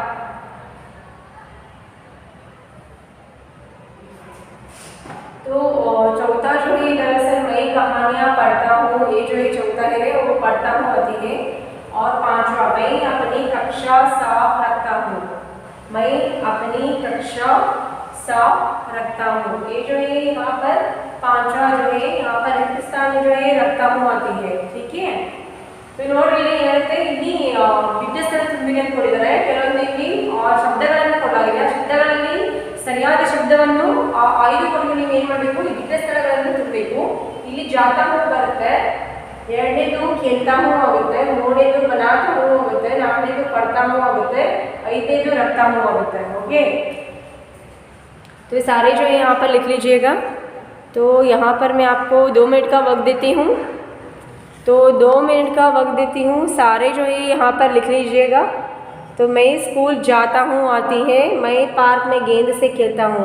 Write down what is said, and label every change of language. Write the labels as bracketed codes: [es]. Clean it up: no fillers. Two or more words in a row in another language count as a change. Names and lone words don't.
[hi] तो चौथा जो है दरअसल मैं कहानियाँ पढ़ता हूँ, ये जो है चौथा है वो पढ़ता हूँ आती है। और पांचवा मैं अपनी कक्षा साफ रखता हूँ, मैं अपनी कक्षा साफ रखता हूँ। ये जो है यहाँ पर पांचवा जो है यहाँ पर रिक्त स्थान में जो है रखता हूँ आती है, ठीक है। [kn] तो ನೋಡ್ರಿ ಏನಿರುತ್ತೆ, ಇಲ್ಲಿ ಬಿಟ್ಟ ಸ್ಥಳ ತುಂಬಿರಿ ಅಂತ ಕೊಟ್ಟಿದ್ದಾರೆ, ಕೆಲವೊಂದು ಇಲ್ಲಿ ಶಬ್ದಗಳನ್ನು ಕೊಡಲಾಗಿದೆ. ಆ ಶಬ್ದಗಳಲ್ಲಿ ಸರಿಯಾದ ಶಬ್ದವನ್ನು ಆಯ್ದುಕೊಂಡು ನೀವು ಏನು ಮಾಡಬೇಕು, ಈ ಬಿಟ್ಟ ಸ್ಥಳಗಳನ್ನು ತುಂಬಬೇಕು. ಇಲ್ಲಿ [hi] जाता हूँ [kn] ಬರುತ್ತೆ, ಎರಡನೇದು [hi] खेलता हूँ [kn] ಆಗುತ್ತೆ, ಮೂರನೇದು [hi] बनाता हूँ [kn] ಆಗುತ್ತೆ, ನಾಲ್ಕನೇದು [hi] पढ़ता हूँ [kn] ಆಗುತ್ತೆ, ಐದನೇದು [hi] रखता हूँ [kn] आಗುತ್ತೆ, ओके। [hi] तो ये सारे जो है यहाँ पर लिख लीजिएगा। तो यहाँ पर मैं आपको 2 मिनट का वक्त देती हूँ। तो 2 मिनट का वक्त देती हूँ, सारे जो है यहाँ पर लिख लीजिएगा। तो मैं स्कूल जाता हूँ आती है, मैं पार्क में गेंद से खेलता हूँ।